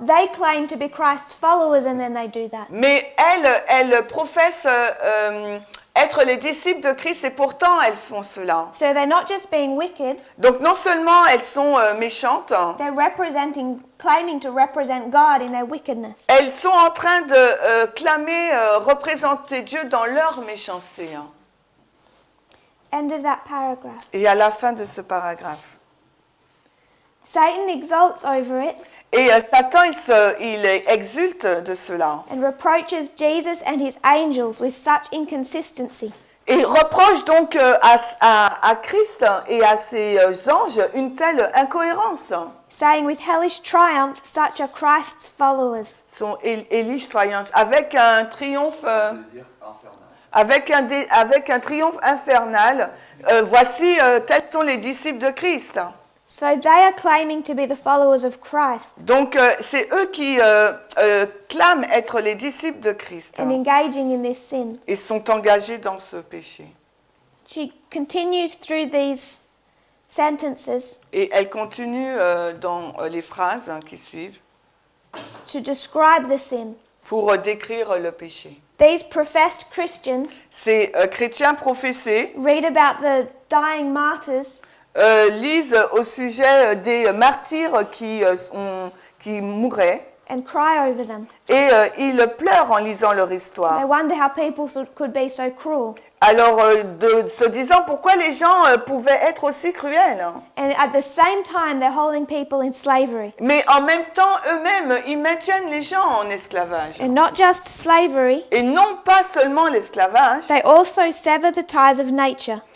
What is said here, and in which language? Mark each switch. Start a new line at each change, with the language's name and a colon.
English: they claim to be Christ's followers and then they do that.
French: Mais elles professent être les disciples de Christ et pourtant elles font cela.
English: So they're not just being wicked,
French: Donc non seulement elles sont méchantes,
English: they're claiming to represent God in their wickedness.
French: elles sont en train de clamer, représenter Dieu dans leur méchanceté.
English: End of that paragraph.
French: Et à la fin de ce paragraphe.
English: Satan exults over it
French: Et Satan, il exulte de cela.
English: and reproaches Jesus and his angels with such inconsistency.
French: Et reproche donc à Christ et à ses anges une telle incohérence.
English: saying with hellish triumph, such are Christ's followers. Son Elish triumph,
French: avec un triomphe, Désir infernal. avec un triomphe infernal. Voici, tels sont les disciples de Christ.
English: So they are claiming to be the followers of Christ
French: Donc, c'est eux qui clament être les disciples de Christ
English: and engaging in this sin.
French: et sont engagés dans ce péché.
English: She continues through these sentences
French: Et elle continue dans les phrases qui suivent
English: to describe the sin.
French: pour décrire le péché.
English: These professed Christians
French: Ces chrétiens professés
English: read about the dying martyrs
French: lisent au sujet des martyrs qui mouraient
English: and cry over them.
French: et ils pleurent en lisant leur histoire.
English: They wonder how people could be so cruel.
French: Alors, se disant pourquoi les gens pouvaient être aussi cruels.
English: And at the same time, they're holding people in slavery.
French: Mais en même temps, eux-mêmes, ils maintiennent les gens en esclavage.
English: And not just slavery,
French: Et non pas seulement l'esclavage,
English: they also sever the ties of nature.